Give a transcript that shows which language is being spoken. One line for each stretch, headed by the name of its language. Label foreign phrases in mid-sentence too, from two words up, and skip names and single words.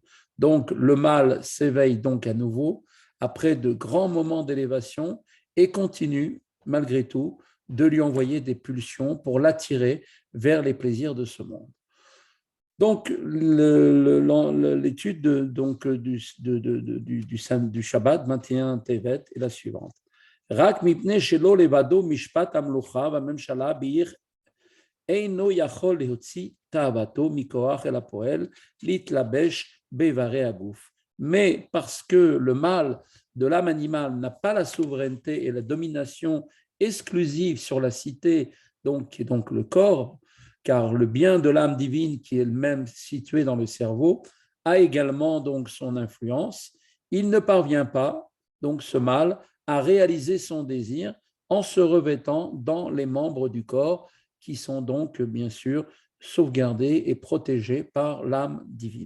French: Donc, le mal s'éveille donc à nouveau après de grands moments d'élévation et continue, malgré tout, de lui envoyer des pulsions pour l'attirer vers les plaisirs de ce monde. Donc, l'étude du Shabbat 21 Tevet est la suivante.
Hebrew: רק מפני שלא לבדו משפט המלוכה והממשלה בעיר אינו יכול להוציא תאוותו מכוח אל הפועל להתלבש באיברי הגוף.
French: Mais parce que le mal de l'âme animale n'a pas la souveraineté et la domination exclusive sur la cité, qui est donc le corps, car le bien de l'âme divine qui est elle-même située dans le cerveau a également donc son influence, il ne parvient pas, donc ce mal, à réaliser son désir en se revêtant dans les membres du corps qui sont donc bien sûr sauvegardés et protégés par l'âme divine.